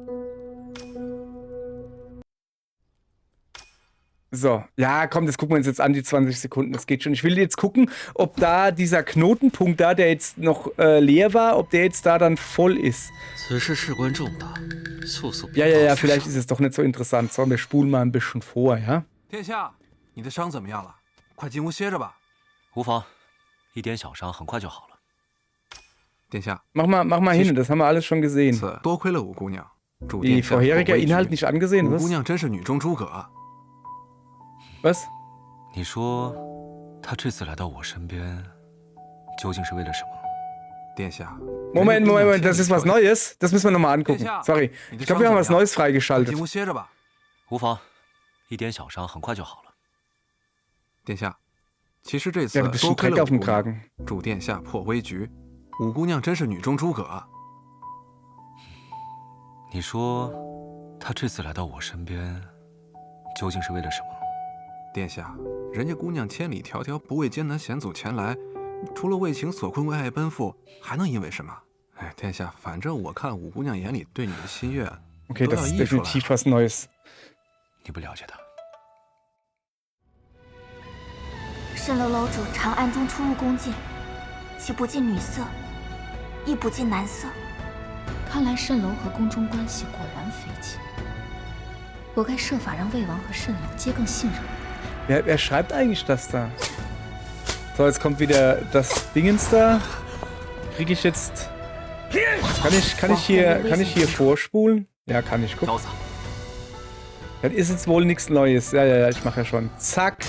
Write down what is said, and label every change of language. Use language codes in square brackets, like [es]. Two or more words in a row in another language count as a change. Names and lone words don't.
[de] So, ja, komm, das gucken wir uns jetzt an, die 20 Sekunden, das geht schon. Ich will jetzt gucken, ob da dieser Knotenpunkt da, der jetzt noch leer war, ob der jetzt da dann voll ist. Ja, vielleicht ist es doch nicht so interessant. So, wir spulen mal ein bisschen vor, ja? [zh] 殿下，你的伤怎么样了？快进屋歇着吧。无妨，一点小伤，很快就好了。殿下， [de] mach mal hin, das haben wir alles schon gesehen. [zh] 多亏了五姑娘，主 [de] Die [zh] 殿下 [de] vorherige [zh] 破危局 [de] Inhalt nicht angesehen, [zh] 五 [de] was? [zh] 姑娘真是女中诸葛。 [de] Was? [zh] 你说，他这次来到我身边，究竟是为了什么？殿下 [de] Moment, das ist was Neues. Das müssen wir nochmal angucken. Sorry. Ich glaube, wir haben was Neues freigeschaltet. [zh] 进屋歇着吧。无妨，一点小伤，很快就好了。殿下，其实这次 [de] Ja, du bist [zh] 多 [de] schon [zh] 亏 [de] Dreck [zh] 了 [de] auf [zh] 五 [de] dem [zh] 姑娘， [de] Kragen. [zh] 助殿下破危局。五姑娘真是女中诸葛。你说，他这次来到我身边，究竟是为了什么？殿下，人家姑娘千里迢迢不畏艰难险阻前来，除了为情所困、为爱奔赴，还能因为什么？哎，殿下，反正我看五姑娘眼里对你的心愿 [de] Okay, [zh] 都 [de] das [zh] 要 [de] ist [zh] 溢出来。 [de] definitiv was Neues. [zh] 你不了解他。蜃楼楼主常暗中出入宫禁，其不近女色，亦不近男色。看来蜃楼和宫中关系果然匪浅。我该设法让魏王和蜃楼皆更信任我。 [de] Wer schreibt eigentlich das da? So, jetzt kommt wieder das Dingens da. Kriege ich jetzt... Kann ich hier vorspulen? Ja, kann ich. Guck. Das ist jetzt wohl nichts Neues. Ja, ich mache ja schon. Zack.